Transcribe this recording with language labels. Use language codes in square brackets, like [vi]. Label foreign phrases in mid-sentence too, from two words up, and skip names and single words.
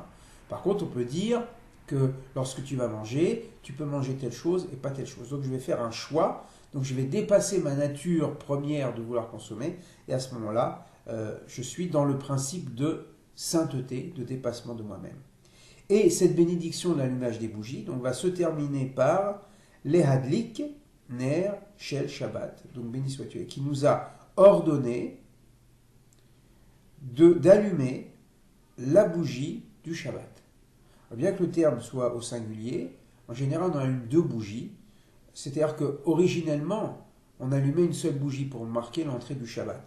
[fr] Par contre, on peut dire que lorsque tu vas manger, tu peux manger telle chose et pas telle chose. Donc je vais faire un choix, donc je vais dépasser ma nature première de vouloir consommer, et à ce moment-là, je suis dans le principe de sainteté, de dépassement de moi-même. Et cette bénédiction de l'allumage des bougies donc, va se terminer par [he] להדליק נר של שבת, [fr] donc béni sois-tu, qui nous a ordonné d'allumer la bougie du Shabbat. Alors, bien que le terme soit au singulier, en général on allume 2 bougies, c'est-à-dire qu'originellement on allumait une seule bougie pour marquer l'entrée du Shabbat.